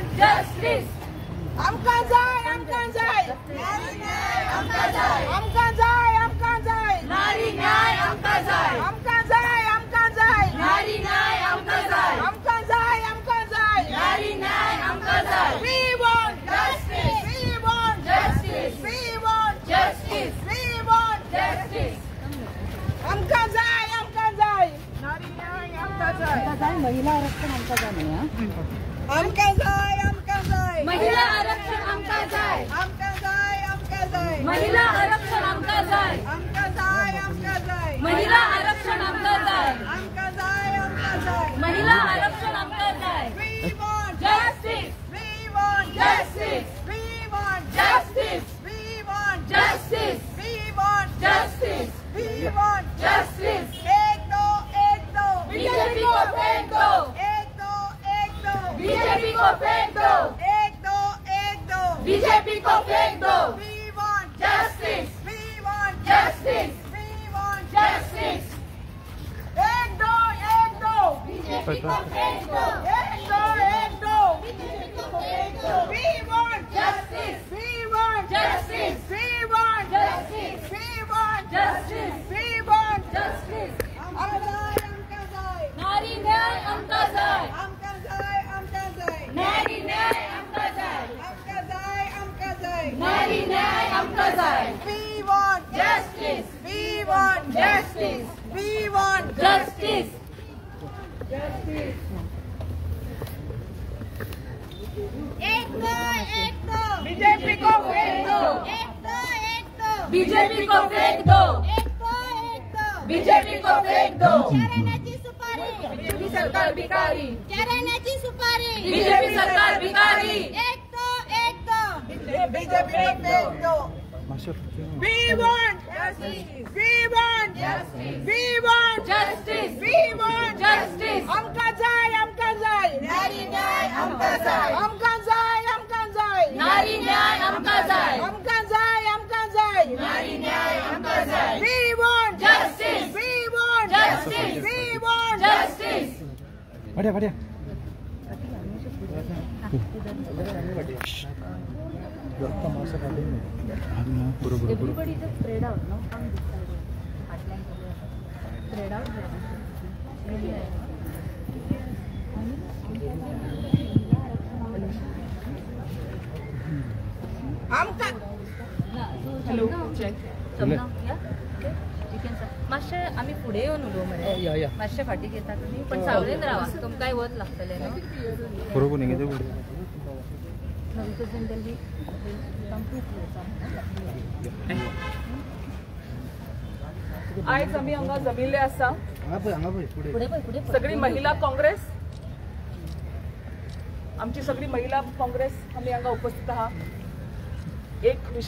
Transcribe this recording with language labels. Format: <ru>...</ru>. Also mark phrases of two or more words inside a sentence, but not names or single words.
<en>justice.</en> <kok>आमका जाय, आमका जाय. नारी न्याय आमका जाय, आमका जाय, आमका जाय. नारी न्याय आमका जाय, आमका जाय, आमका जाय. नारी न्याय आमका जाय, आमका जाय, आमका जाय. नारी न्याय आमका जाय.</kok> <en>We want Justice, we want justice, we want justice, we want justice.</en> <kok>आमका जाय, आमका जाय. नारी न्याय आमका जाय. महिला आरक्षण आमका जाय म्हणे. आमका जाय, आमका जाय. महिला आरक्षण आमका जाय, आमका जाय, आमका जाय. महिला आरक्षण आमका जाय, आमका जाय, आमका जाय. महिला आरक्षण आमका जाय, आमका जाय, आमका जाय. महिला आरक्षण आमका जाय.</kok> <en>We want Justice, we want justice, we want justice, we want justice, we want justice, we want justice.</en> <hi>एक दो, एक दो. बीजेपी को फेंक दो, एक दो, एक दो. बीजेपी को फेंक दो, एक दो, एक दो. बीजेपी को फेंक दो.</hi> <en>We want Justice, we want justice, we want justice.</en> <hi>एक दो, एक दो. बीजेपी को फेंक दो, एक दो, एक दो. बीजेपी को फेंक दो.</hi> <en>We want Justice, we want justice, we want justice, we want justice, we want justice.</en> <kok>आमका जाय, आमका जाय. नारी न्याय आमका जाय, आमका जाय, आमका जाय. नारी न्याय आमका जाय, आमका जाय, आमका जाय. नारी न्याय आमका जाय.</kok> <en>We want Justice, we want justice, we want justice.</en> <hi>एक दो, एक दो. बीजेपी को फेंक दो. एक दो, एक दो. बीजेपी को फेंक दो, एक दो, एक दो. बीजेपी को फेंक दो.</hi> <mr>चाराण्याची सुपारी. बीजेपी सरकार भिकारी, चाराण्याची सुपारी. बीजेपी सरकार भिकारी.</mr> <hi>एक दो, एक दो. बीजेपी को फेंक दो.</hi> <en>We want justice. We want justice. We want justice, we want justice.</en> <kok>आमका जाय, आमका जाय. नारी न्याय आमका आमकां जाय आमकां जाय आमकां जाय नारी न्याय आमकां जाय आमकां जाय आमकां जाय नारी न्याय आमकां जाय</kok> <en>We want Justice. We want Justice. We want Justice.</en> <hi>बढ़िया बढ़िया बरोबर</hi> <en>Everybody just spread out, no? Come this side. Heartline spread out.</en> <kok>आमकां हॅलो मातशें आमी फुडें येवन उलोव मरे मातशें फाटीक येता तुमी पण सावळेन रावा तुमकां कांय वत लागतलें न्हू</kok> <hi>बरोबर नहीं है</hi> <en>because then they'll be come to</en> <kok>आयज आमी हांगा जमिल्ले आसा फुडें पळय फुडें सगळी महिला काँग्रेस आमची सगळी महिला काँग्रेस आमी हांगा उपस्थित आहात एक विषय</kok>